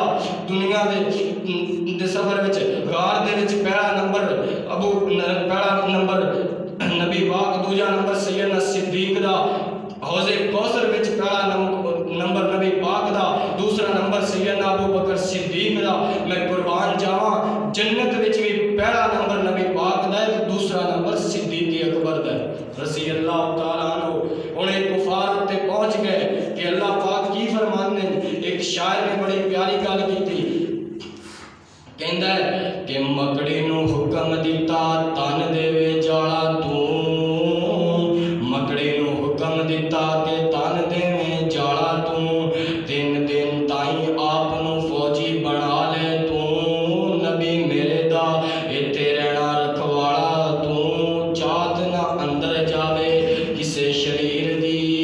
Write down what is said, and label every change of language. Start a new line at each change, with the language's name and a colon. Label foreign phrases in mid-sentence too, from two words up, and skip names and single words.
Punjabi: دنیا دے سفر وچ غار دے وچ پہلا نمبر پہلا نمبر نبی پاک، دوجا نمبر سیدنا صدیق دا. حوض کوثر وچ پہلا نمبر نبی پاک دا، دوسرا نمبر سیدنا ابو بکر صدیق دا. میں قربان جاواں جنت وچ بھی پہلا نمبر نبی پاک دا ہے، دوسرا نمبر صدیق اکبر دا
Arabic: رضي الله تعالى عنه.
Punjabi: ہن کفار تے پہنچ گئے کہ اللہ پاک کی فرماندے نے. ایک شاعر نے بڑی پیاری گل کیتی، کہندا ہے کہ مکڑی نوں حکم دتا تن دیوے جالا تو، مکڑی نوں حکم دتا کہ تن دیوے جالا تو، 3 دن تائیں آپ نوں فوجی بنا لے تو، نبی میرے دا ایتھے رہنا رکھوالا تو، چات نہ اندر جاوے کسے شریر دی.